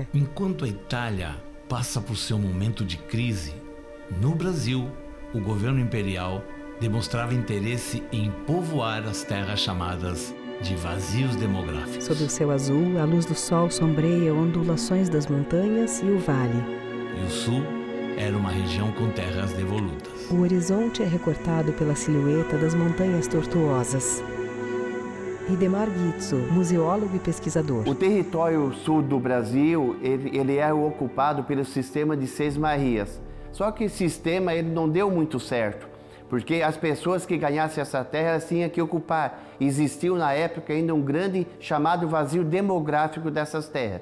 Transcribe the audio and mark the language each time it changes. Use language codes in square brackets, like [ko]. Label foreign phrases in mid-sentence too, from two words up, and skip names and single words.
[pt] Enquanto a Itália passa por seu momento de crise, no Brasil, o governo imperial demonstrava interesse em povoar as terras chamadas de vazios demográficos. Sob o céu azul, a luz do sol sombreia ondulações das montanhas e o vale. E o sul era uma região com terras devolutas. O horizonte é recortado pela silhueta das montanhas tortuosas. Idemar Guizzo, museólogo e pesquisador. O território sul do Brasil, ele é ocupado pelo sistema de Seis Marias. Só que esse sistema ele não deu muito certo, porque as pessoas que ganhassem essa terra elas tinham que ocupar. Existiu na época ainda um grande chamado vazio demográfico dessas terras.